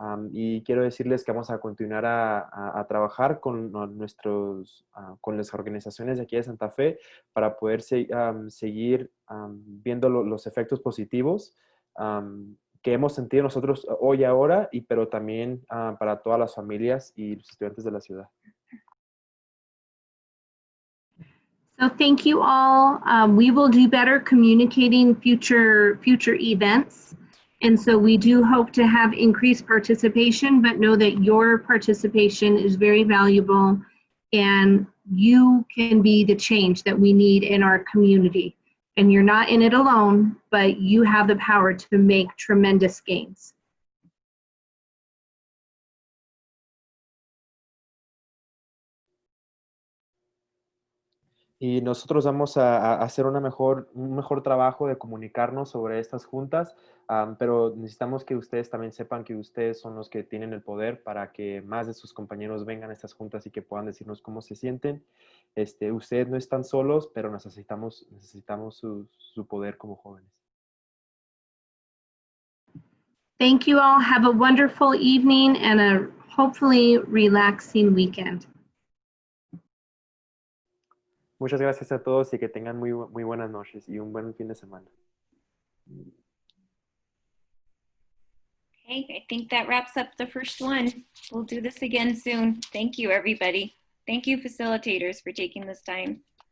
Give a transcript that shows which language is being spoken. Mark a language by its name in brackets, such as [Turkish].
[Spanish] Y quiero decirles que vamos a continuar a trabajar con las organizaciones de aquí de Santa Fe para poder seguir viendo los efectos positivos que hemos sentido nosotros hoy ahora, pero también para todas las familias y los estudiantes de la ciudad. [English] So thank you all. We will do better communicating future events. And so we do hope to have increased participation, but know that your participation is very valuable and you can be the change that we need in our community. And you're not in it alone, but you have the power to make tremendous gains. [Spanish] Y nosotros vamos a hacer un mejor trabajo de comunicarnos sobre estas juntas, pero necesitamos que ustedes también sepan que ustedes son los que tienen el poder para que más de sus compañeros vengan a estas juntas y que puedan decirnos cómo se sienten. Ustedes no están solos, pero necesitamos su poder como jóvenes. [English] Thank you all. Have a wonderful evening and a hopefully relaxing weekend. [Spanish] Muchas gracias a todos y que tengan muy buenas noches y un buen fin de semana. [English] Okay, I think that wraps up the first one. We'll do this again soon. Thank you, everybody. Thank you, facilitators, for taking this time.